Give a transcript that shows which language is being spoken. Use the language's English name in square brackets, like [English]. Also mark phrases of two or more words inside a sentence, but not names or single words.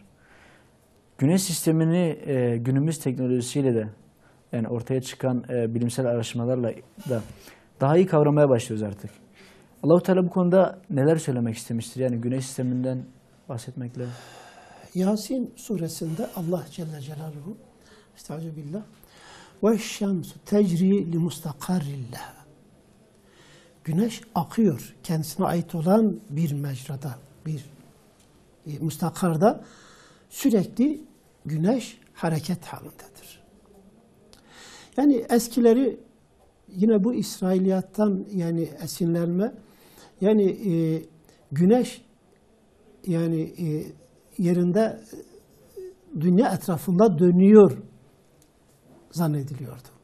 [Turkish] Güneş sistemini günümüz teknolojisiyle de yani ortaya çıkan bilimsel araştırmalarla da daha iyi kavramaya başlıyoruz artık. Allah Teala bu konuda neler söylemek istemiştir? Yani güneş sisteminden bahsetmekle. Yasin suresinde Allah [Arabic] جل جلاله, [Turkish] estağfirullah, [Arabic] وَالشَّمْسُ تَجْرِي لِمُسْتَقَرِّ لَهَا. [Turkish] Güneş akıyor. Kendisine ait olan bir mecrada, bir müstakarda sürekli güneş hareket halindedir. Yani eskileri yine bu İsrailiyattan yani esinlenme yani güneş yani yerinde dünya etrafında dönüyor zannediliyordu.